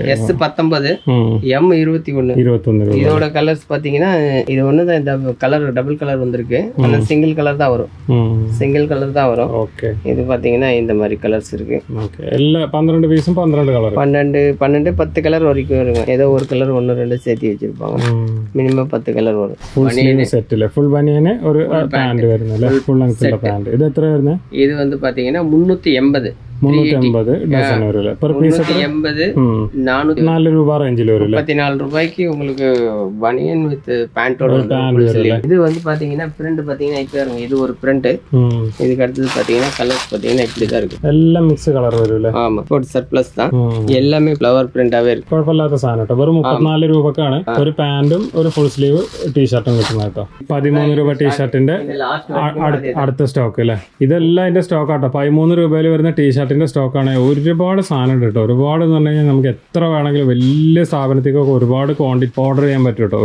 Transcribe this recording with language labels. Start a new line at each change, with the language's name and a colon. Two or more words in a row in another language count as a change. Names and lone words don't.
Tamil: S 19 M 21 இதோட கலர்ஸ் பாத்தீங்கன்னா இது ஒண்ணுதான் இந்த கலர்
English: double colour
Tamil: வந்திருக்கு. ஆனா
English: single colour
Tamil: தான் வரும்.
English: single colour
Tamil: தான் வரும். ஓகே. இது பாத்தீங்கன்னா இந்த மாதிரி கலர்ஸ் இருக்கு. ஓகே. எல்லா 12 பீஸும் 12 கலர் 12 10 கலர் வரைக்கும் இருக்கு. ஏதோ ஒரு கலர் 1 2 சேர்த்து வச்சிருப்பாங்க. மினிமம் 10 கலர் വരും.
English: full sleeve set
Malayalam: അല്ലേ? ഫുൾ ബനിയനെ ഒരു പാന്റ് വരുന്നല്ലേ?
English: full length pant.
Malayalam: ഇത് എത്ര വരുന്നത്? ഇത്
Tamil: வந்து பாத்தீங்கன்னா 380 380 டசன் வருது.
English: per piece
Tamil: 380 400 ரூபாய் ரேஞ்சில வருது. 34 ரூபாய்க்கு உங்களுக்கு பனியன் வித் பேண்டோட வருது. இது வந்து பாத்தீங்கன்னா பிரிண்ட் பாத்தீங்கன்னா இப்ப இருக்கு. இது ஒரு பிரிண்ட். இதுக்கு அடுத்து பாத்தீங்கன்னா கலர்ஸ் பாத்தீங்கன்னா இப்படி தான் இருக்கு. எல்லாம்
English: mix colour
Tamil: வருது. ஆமா. கோட் சர்ப்ளஸ் தான். எல்லாமே ஃப்ளவர் பிரிண்டாவே இருக்கு.
Malayalam: കുഴപ്പമില്ലാത്ത സാധനം ട്ടോ. വെറും 34 രൂപക്കാണ് ഒരു പാന്റും ഒരു
English: full sleeve T-shirt
Malayalam: കിട്ടുന്നത് ട്ടോ. 13 രൂപ ടീ-ഷർട്ടിന്റെ അടുത്ത സ്റ്റോക്ക് അല്ലേ? ഇതെല്ലാം അതിന്റെ സ്റ്റോക്ക് ആട്ടോ. 13 രൂപയിൽ വരുന്ന ടീ-ഷർട്ട് സ്റ്റോക്കാണ്. ഒരുപാട് സാധനം ഉണ്ട് കേട്ടോ. ഒരുപാട് എന്ന് പറഞ്ഞു കഴിഞ്ഞാൽ നമുക്ക് എത്ര വേണമെങ്കിലും വലിയ സ്ഥാപനത്തേക്കൊക്കെ ഒരുപാട്
English: quantity order
Malayalam: ചെയ്യാൻ പറ്റും കേട്ടോ.